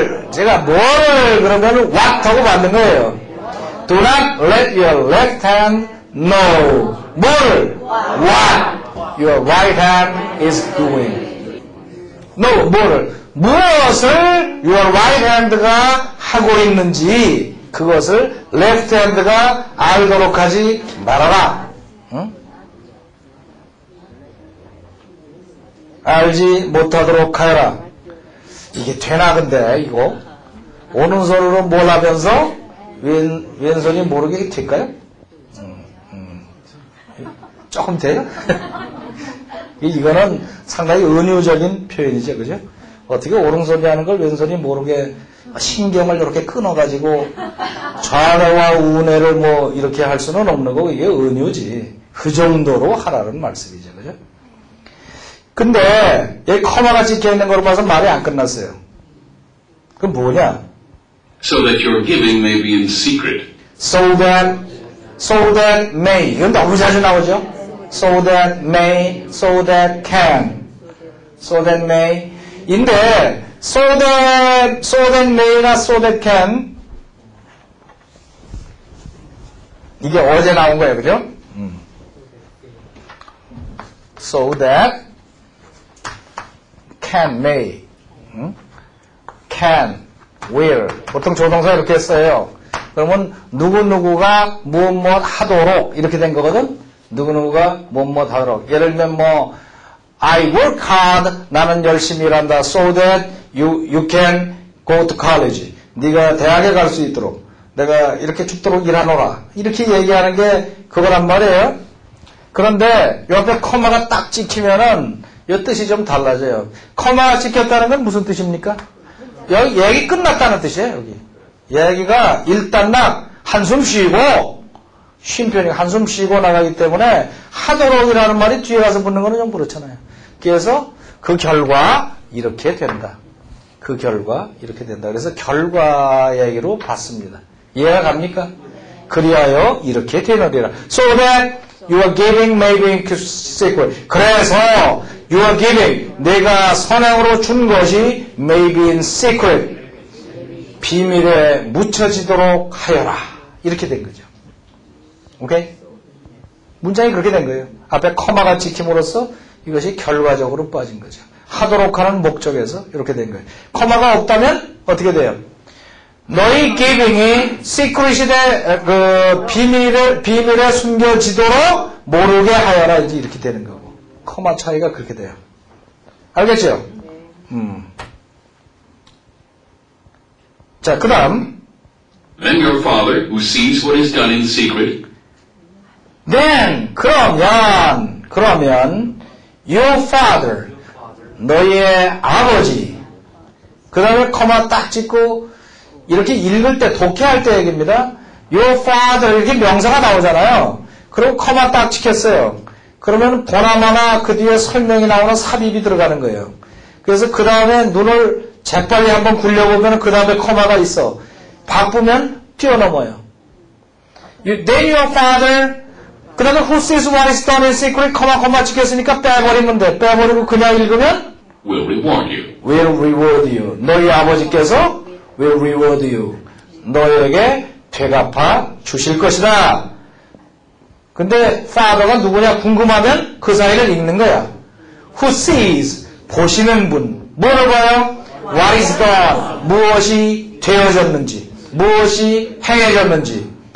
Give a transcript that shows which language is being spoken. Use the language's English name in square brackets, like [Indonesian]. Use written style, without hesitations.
[Korean] 제가 그러면 [English] what [Korean] 하고 만든 거예요. [English] Do not let your left hand know. what your right hand is doing. [Korean] No, 무엇을 [English] your right hand [Korean] 가 하고 있는지 그것을 [English] left hand [Korean] 가 알도록 하지 말아라. 응? 알지 못하도록 하여라. 이게 되나 근데 이거 오른손으로 뭘 하면서 왼손이 모르게 될까요? 조금 돼요? 이거는 상당히 은유적인 표현이죠, 그죠? 어떻게 오른손이 하는 걸 왼손이 모르게 신경을 이렇게 끊어가지고 좌뇌와 우뇌를 뭐 이렇게 할 수는 없는 거고 이게 은유지. 그 정도로 하라는 말씀이죠, 그죠? 근데 여기 커마가 찍혀 있는 걸로 봐서 말이 안 끝났어요. 그럼 뭐냐? [English] So that your giving may be in secret. [Korean] So that may. 이건 너무 자주 나오죠? [English] So that may, so that can, so that may. 인데, so that may나 so that can. [Korean] 이게 어제 나온 거예요, 그죠? [English] So that can, may. Can, will. [Korean] 보통 조동사 이렇게 써요. 그러면 누구누구가 무엇 하도록 이렇게 된 거거든? 누구누구가 무엇 하도록. 예를 들면 뭐 [English] I work hard. [Korean] 나는 열심히 일한다. [English] So that you can go to college. [Korean] 네가 대학에 갈 수 있도록. 내가 이렇게 죽도록 일하노라. 이렇게 얘기하는 게 그거란 말이에요. 그런데 옆에 커마가 딱 찍히면은 이 뜻이 좀 달라져요. 커마가 찍혔다는 건 무슨 뜻입니까? 여기 얘기 끝났다는 뜻이에요. 여기 얘기가 일단락 한숨 쉬고 쉼표니 한숨 쉬고 나가기 때문에 하도록이라는 말이 뒤에 가서 붙는 거는 좀 그렇잖아요. 그래서 그 결과 이렇게 된다. 그 결과 이렇게 된다. 그래서 결과 얘기로 봤습니다. 이해가 갑니까? 그리하여 이렇게 되느니라. [English] So that your giving may be secret. [Korean] 그래서 [English] your giving, [Korean] 내가 선행으로 준 것이 [English] may be in secret. [Korean] 비밀에 묻혀지도록 하여라. 이렇게 된 거죠. 오케이? 문장이 그렇게 된 거예요. 앞에 커마가 찍힘으로써 이것이 결과적으로 빠진 거죠. 하도록 하는 목적에서 이렇게 된 거예요. 커마가 없다면 어떻게 돼요? 너희 giving이 secret이 그 비밀에 숨겨지도록 모르게 하여라. 이렇게 되는 거고. 커마 차이가 그렇게 돼요. 알겠죠? 자, 그 다음. [English] Then your Father, who sees what is done in secret, Then, [Korean] 그러면, [English] your father, [Korean] 너희의 아버지, 그 다음에 커마 딱 찍고, 이렇게 읽을 때, 독해할 때 얘기입니다. [English] Your father, [Korean] 이렇게 명사가 나오잖아요. 그리고 커마 딱 찍혔어요. 그러면 보나마나 그 뒤에 설명이 나오는 삽입이 들어가는 거예요. 그래서 그 다음에 눈을 재빨리 한번 굴려보면 그 다음에 커마가 있어. 바쁘면 뛰어넘어요. [English] Then your father, [Korean] 그 다음에 [English] who sees what is done in secret, [Korean] 커마 찍혔으니까 빼버리면 돼. 빼버리고 그냥 읽으면 [English] will reward you. will reward you. [Korean] 너희 아버지께서 [English] will reward you. [Korean] 너에게 되갚아 주실 것이다. 근데 father가 누구냐 궁금하면 그 사이를 읽는 거야. [English] Who sees, [Korean] 보시는 분. 뭐를 봐요? [English] What is done, [Korean] 무엇이 되어졌는지, 무엇이 행해졌는지.